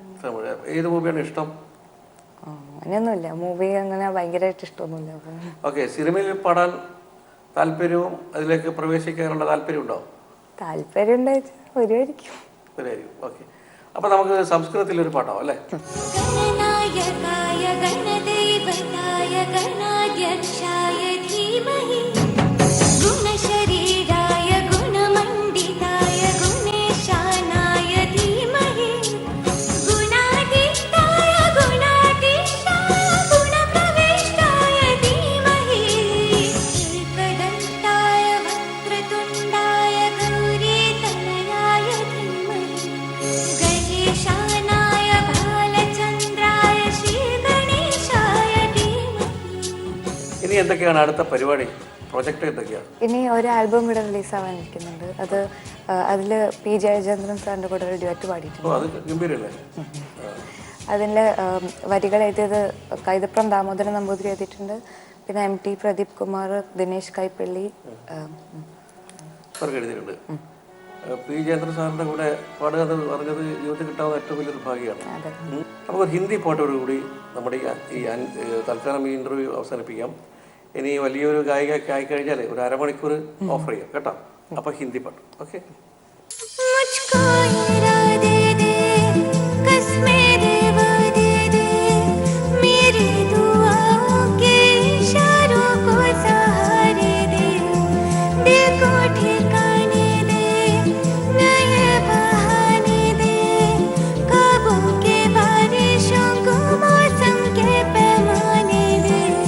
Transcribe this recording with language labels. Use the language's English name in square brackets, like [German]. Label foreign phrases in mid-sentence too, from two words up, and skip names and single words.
[Malayalam] തമിഴ്. ഏത് മൂവിയാണ് ഇഷ്ടം? അങ്ങനെയൊന്നുമില്ല, മൂവി അങ്ങനെ ഭയങ്കരമായിട്ട് ഇഷ്ടമൊന്നുമില്ല. ഓക്കെ. സിനിമയിൽ പാടാൻ താല്പര്യവും അതിലേക്ക് പ്രവേശിക്കാനുള്ള താല്പര്യമുണ്ടോ? താല്പര്യം ഉണ്ടായിട്ട് വരുമായിരിക്കും. ഓക്കെ. അപ്പം നമുക്ക് സംസ്കൃതത്തിൽ ഒരു പാട്ടാവും അല്ലേ? [Sanskrit] गणनायकाय गणदैवताय गणाध्यक्षाय धीमहि गुणशरीराय गुणमण्डिताय गुणेशानाय धीमहि गुणातीताय गुणातीताय गुणप्रविष्टाय धीमहि एकदन्ताय वक्रतुण्डाय गौरीतनयाय धीमहि गणेशानाय बालचन्द्राय श्रीगणेशाय धीमहि. [Malayalam] ഇനി എന്തൊക്കെയാണ് അടുത്ത പരിപാടി, പ്രൊജക്റ്റ് എന്തൊക്കെയാണ്? ഇനി ഒരു ആൽബം കൂടെ റിലീസ് ആവാനിരിക്കുന്നുണ്ട്. അത് അതിൽ പി ജയചന്ദ്രൻ സാറിൻ്റെ കൂടെ ഒരു ഡ്യുവറ്റ് പാടിയിട്ടുണ്ട്. അത് ഗംഭീരല്ലേ? അതിൻ്റെ വരികൾ എഴുതിയത് കൈതപ്രം ദാമോദരൻ നമ്പൂതിരി എഴുതിയിട്ടുണ്ട്. പിന്നെ MT പ്രദീപ് കുമാർ, ദിനേശ് കൈപ്പള്ളി എഴുതിയിട്ടുണ്ട്. പി ജയചന്ദ്രൻ സാറിൻ്റെ കൂടെ പാടുക എന്ന് പറഞ്ഞത് ജീവിതത്തിൽ കിട്ടാവുന്ന ഏറ്റവും വലിയൊരു ഭാഗ്യമാണ്. നമുക്ക് ഒരു ഹിന്ദി പാട്ടോടുകൂടി നമ്മുടെ ഈ തൽക്കാലം ഈ ഇന്റർവ്യൂ അവസാനിപ്പിക്കാം. ഇനി വലിയൊരു ഗായികയൊക്കെ ആയിക്കഴിഞ്ഞാൽ ഒരു അരമണിക്കൂർ ഓഫർ ചെയ്യാം കേട്ടോ. അപ്പം ഹിന്ദി പാട്ട്. ഓക്കെ. [Hindi] मुझको इरादे दे, कसमें देवा दे दे, मेरी दुआओं के इशारों को सहारे दे, दिल को ठिकाने दे, नए बहाने दे, ख्वाबों के बारिशों को मौसम के पैमाने दे,